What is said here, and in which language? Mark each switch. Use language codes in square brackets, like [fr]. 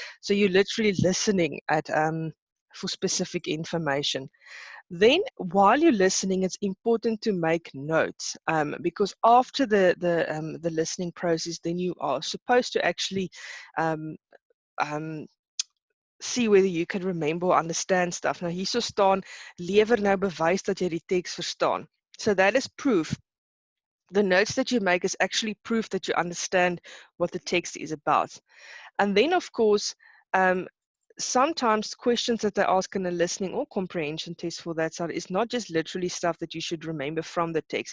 [en] So you're literally listening at for specific information. Then, while you're listening, it's important to make notes, because after the listening process, then you are supposed to actually see whether you can remember or understand stuff. [af] Nou hierso staan, lewer nou bewys dat jy die teks verstaan. [en] So that is proof. The notes that you make is actually proof that you understand what the text is about. And then, of course, sometimes questions that they ask in a listening or comprehension test for that side is not just literally stuff that you should remember from the text.